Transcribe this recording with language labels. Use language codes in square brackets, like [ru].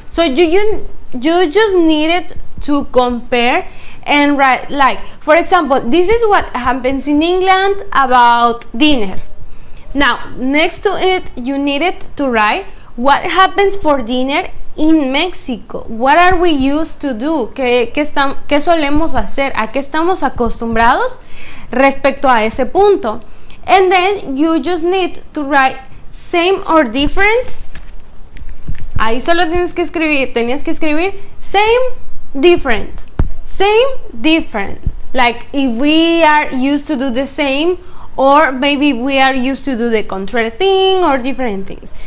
[en] So you just needed to compare and write, like for example, this is what happens in England about dinner. Now next to it you needed to write what happens for dinner in Mexico. What are we used to do? [es] ¿Qué solemos hacer? ¿A qué estamos acostumbrados respecto a ese punto? [en] And then you just need to write same or different. [es] Ahí solo tenías que escribir [en] same, different, same, different. Like if we are used to do the same, or maybe we are used to do the contrary thing or different things.